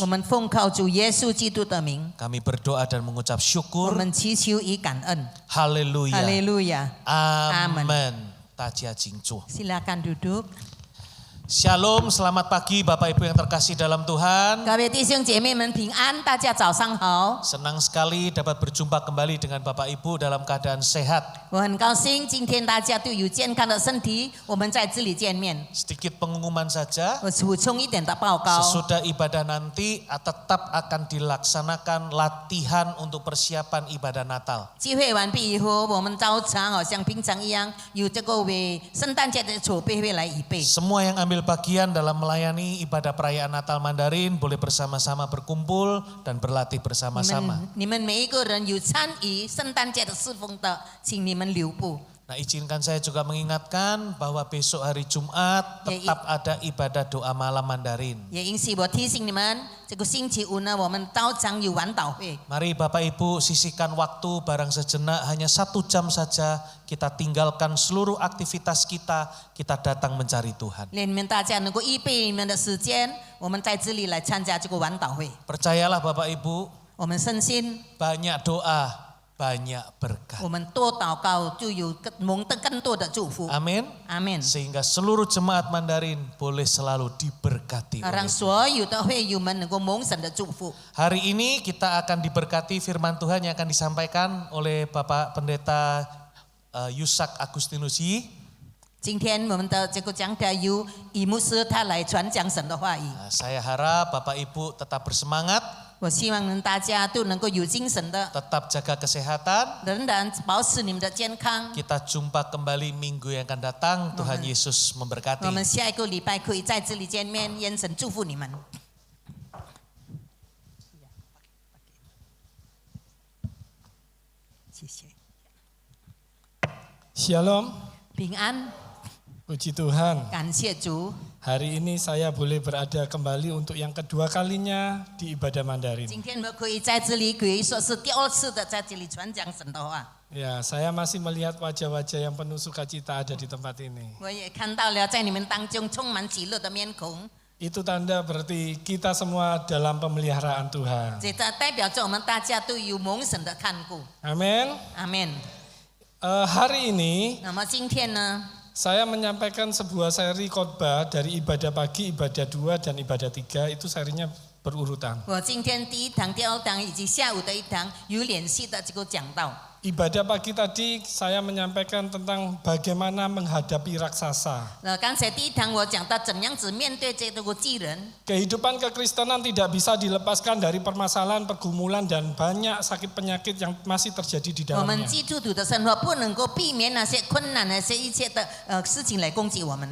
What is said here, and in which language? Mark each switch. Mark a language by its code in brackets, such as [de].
[zh] 我们奉靠主耶稣基督的名， [id] kami berdoa dan mengucap [zh] 我 [id] syukur. [zh] 们祈求以感恩。 [id] Haleluya. [zh] 哈利路亚！ [id] Amin. [zh] Tajia jingcu. [id] Silakan duduk。 Shalom, selamat pagi Bapak Ibu yang terkasih dalam Tuhan. [zh] 各位弟兄姐妹们平安，大家早上好。 [id] Senang sekali dapat berjumpa kembali dengan Bapak Ibu dalam keadaan sehat. [zh] 我很高兴今天大家都有健康的身体，我们在这里见面。 [id] Sedikit pengumuman saja. [zh] 我补充一点的报告。 [id] Sesudah ibadah nanti tetap akan dilaksanakan latihan untuk persiapan ibadah Natal. [zh] 聚会完毕以后，我们照常好像平常一样，有这个为圣诞节的筹备会来预备。 [id] Semua yang ambil bagian dalam melayani ibadah perayaan Natal Mandarin boleh bersama-sama berkumpul dan berlatih bersama-sama. [zh] 你们每一个人有参与圣诞节的侍奉的，请你们留步。 [id] Nah, izinkan saya juga mengingatkan bahwa besok hari Jumat tetap ada ibadah doa malam Mandarin. [zh] 也因此我提醒你们，这个星期五呢，我们照常有晚祷会。 [id] Mari Bapak Ibu sisihkan waktu barang sejenak, hanya 1 jam saja kita tinggalkan seluruh aktivitas kita datang mencari Tuhan. [zh] 愿你们大家能够预备你们的时间，我们在这里来参加这个晚祷会。 [id] Percayalah Bapak Ibu, [zh] 我们深信， [id] banyak doa, banyak berkat. [zh] 我们多祷告就有蒙得更多的祝福。 [id] Amin. [zh] 阿门。 [id] Sehingga seluruh jemaat Mandarin boleh selalu diberkati. [zh] 让 [id] oleh [zh] 所有的会友们能够蒙神的祝福。 [id] Hari ini kita akan diberkati firman Tuhan yang akan disampaikan oleh Bapak Pendeta Yusak Agustinus Yi. [zh] 今天我们的这个讲台由以牧师他来传讲神的话语。 [id] Saya harap Bapak Ibu tetap bersemangat. [zh] 我希望大家都能够有精神的， [id] tetap jaga kesehatan. [zh] 仍然保持你们的健康。 [id] Kita jumpa kembali minggu yang akan datang. Tuhan Yesus [zh] 我 [id] memberkati. [zh] 们下一个礼拜可以在这里见面，愿神祝福你们。谢谢。 [id] Shalom, [zh] 平安， [id] puji Tuhan. [zh] 感谢主。 [id] Hari ini saya boleh berada kembali untuk yang kedua kalinya di ibadah Mandarin. [zh] 今天我们可以在这里，可以说是第二次的在这里传讲神的话。 [id] Ya, saya masih melihat wajah-wajah yang penuh sukacita ada di tempat ini. [zh] 我也看到了在你们当中充满喜乐的面孔， [id] Itu tanda berarti kita semua dalam pemeliharaan Tuhan. [zh] 这代表着我们大家都有蒙神的看顾。 [id] Amin. [zh] 阿门。 [id] Hari ini [zh] 那么今天呢， [id] saya menyampaikan sebuah seri khotbah dari ibadah pagi, ibadah 2 dan ibadah 3. Itu serinya berurutan. [zh] 我今天第一堂、第二堂以及下午的一堂有联系的这个讲道。 [id] Ibadah pagi tadi saya menyampaikan tentang bagaimana menghadapi raksasa. [zh] 刚才第一堂我讲到怎样子面对这个巨人。 [id] Kehidupan kekristenan tidak bisa dilepaskan dari permasalahan, pergumulan dan banyak sakit penyakit yang masih terjadi di [zh] 我们 [id] dalamnya. [zh] 基督徒的生活不能够避免那些困难、那些一切的事情来攻击我们。